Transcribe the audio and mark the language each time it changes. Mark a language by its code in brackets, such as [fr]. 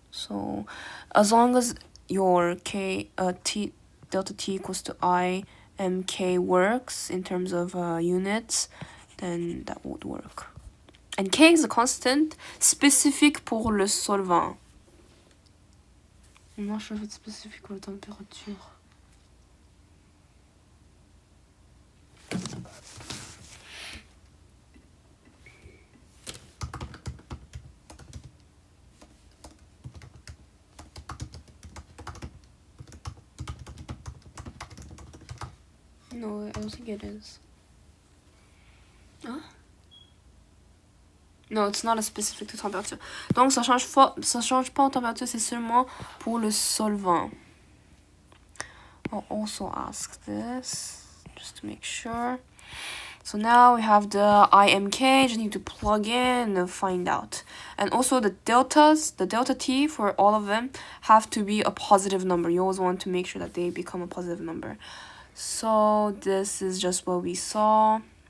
[en] So as long as your delta T equals to I mk works in terms of units, then that would work. And K is a constant [fr] spécifique pour le solvant. [en] I'm not sure if it's specific for temperature. No, I don't think it is. Huh? No, it's not specific to temperature. [fr] Donc ça change pas en température, c'est seulement pour le solvant. [en] I'll also ask this just to make sure. So now we have the IMK, just need to plug in and find out. And also the delta T for all of them have to be a positive number. You always want to make sure that they become a positive number. So this is just what we saw.